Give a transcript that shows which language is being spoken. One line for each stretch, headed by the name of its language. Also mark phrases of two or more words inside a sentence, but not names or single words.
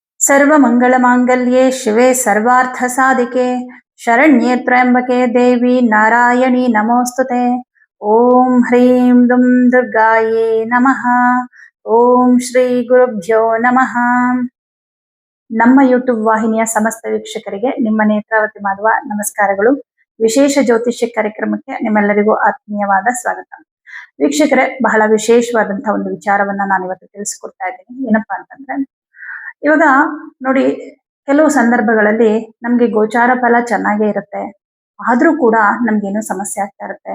Sanskrit: सर्वमङ्गलमाङ्गल्ये शिवे सर्वार्थसाधिके शरण्ये त्र्यम्बके देवी नारायणी नमोस्तुते। ओम ह्रीं दुं दुर्गाये नमः। ॐ श्री गुरुभ्यो नमः.
Kannada: ನಮ್ಮ ಯೂಟ್ಯೂಬ್ ವಾಹಿನಿಯ ಸಮಸ್ತ ವೀಕ್ಷಕರಿಗೆ ನಿಮ್ಮ ನೇತ್ರಾವತಿ ಮಾಡುವ ನಮಸ್ಕಾರಗಳು. ವಿಶೇಷ ಜ್ಯೋತಿಷ್ಯ ಕಾರ್ಯಕ್ರಮಕ್ಕೆ ನಿಮ್ಮೆಲ್ಲರಿಗೂ ಆತ್ಮೀಯವಾದ ಸ್ವಾಗತ. ವೀಕ್ಷಕರೇ, ಬಹಳ ವಿಶೇಷವಾದಂತಹ ಒಂದು ವಿಚಾರವನ್ನ ನಾನು ಇವತ್ತು ತಿಳಿಸ್ಕೊಡ್ತಾ ಇದ್ದೀನಿ. ಏನಪ್ಪಾ ಅಂತಂದ್ರೆ, ಇವಾಗ ನೋಡಿ, ಕೆಲವು ಸಂದರ್ಭಗಳಲ್ಲಿ ನಮ್ಗೆ ಗೋಚಾರ ಫಲ ಚೆನ್ನಾಗೇ ಇರುತ್ತೆ, ಆದ್ರೂ ಕೂಡ ನಮ್ಗೇನೋ ಸಮಸ್ಯೆ ಆಗ್ತಾ ಇರುತ್ತೆ.